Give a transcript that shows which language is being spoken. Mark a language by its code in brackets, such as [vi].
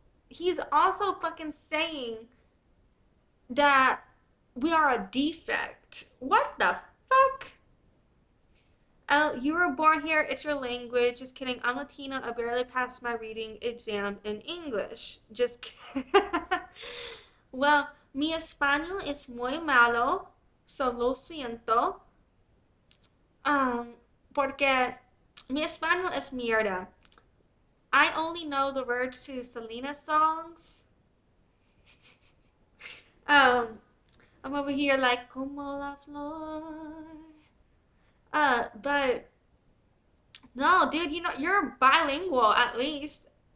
[en] He's also fucking saying that we are a defect. What the fuck? Oh, you were born here, it's your language. Just kidding. I'm Latina. I barely passed my reading exam in English. Just kidding. [es] Well, mi español es muy malo, so lo siento. Porque mi español es mierda. [en] I only know the words to Selena songs. I'm over here like [es] como la flor. [en] But no, dude, you know, you're bilingual at least.